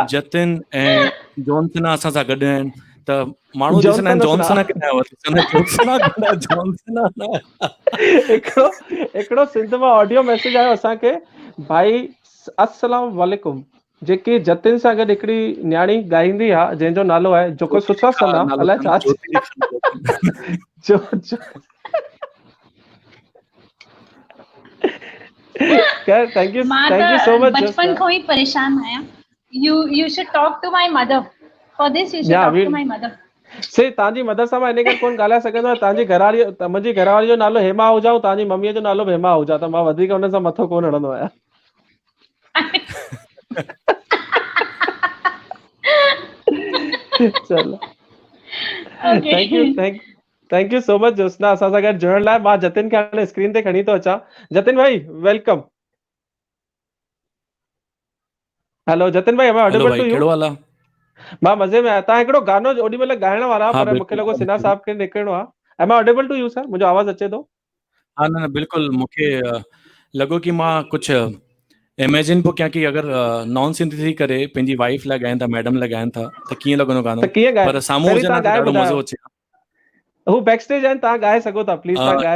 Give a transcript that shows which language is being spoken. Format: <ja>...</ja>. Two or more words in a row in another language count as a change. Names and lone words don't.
<sd>जतिन ऐं जॉनसना असां सां गॾु आहिनि त माण्हू ॾिसंदा आहिनि जॉनसना किथां आयो, जॉनसना हिकिड़ो सिंध में</sd> <en>audio message</en> <sd>आयो असांखे, भाई अस्सलाम वालेकुम, जेकी जतिन सां गॾु हिकिड़ी न्याणी ॻाईंदी आहे जंहिंजो नालो आहे जेको सुठो सना अलाए छा।</sd> <en>Thank you so much.</en> <sd>बचपन खां ही परेशान आहियां।</sd> <en>You should talk to my mother. For this you should talk to my mother.</en> <sd>से तव्हांजी मदरसा मां इन करे कोन ॻाल्हाए सघंदो आहियां, तव्हांजी घरवारी मुंहिंजी घरवारी जो नालो हेमा आहूजा ऐं तव्हांजी मम्मीअ जो नालो हेमा आहूजा, त मां वधीक हुन सां मथो कोन हणंदो आहियां। चलो</sd> <en>Okay. Thank you so much</en> <sd>ज्योत्सना असां सां गॾु जुड़ण लाइ। मां जतिन खे हाणे स्क्रीन ते खणी थो अचां। जतिन भाई</sd> <en>Welcome. Hello</en> <sd>जतिन भाई,</sd> <en>am I</en> <sd>हेलो</sd> <en>audible</en> <sd>भाई,</sd> <en>to you?</en> <sd>कहिड़ो हाल आहे? मां मज़े में आहियां। तव्हां हिकिड़ो गानो ओॾी महिल ॻाइण वारा, हाँ पर मूंखे बिल्कुलु लॻो सिन्हा बिल्कुलु। साहब खे निकिरणो आहे।</sd> <en>am I audible to you</en> <sd>सर? मुंहिंजो आवाज़ अचे थो? हाँ न बिल्कुलु, मूंखे लॻो कि मां कुझु इमेजिन पियो कयां कि अगरि नॉन सिंधी थी करे पंहिंजी वाइफ लाइ ॻाइनि था, मैडम लाइ ॻाइनि था, त कीअं लॻंदो गानो। त कीअं ॻाए? पर साम्हूं पहिरीं हुजनि हा तव्हां त ॻाए ॾाढो ॿुधायो। मज़ो अचे। हू</sd> <en>back stage</en> <sd>आहिनि, तव्हां ॻाए सघो था, प्लीज़ तव्हां ॻाए</sd>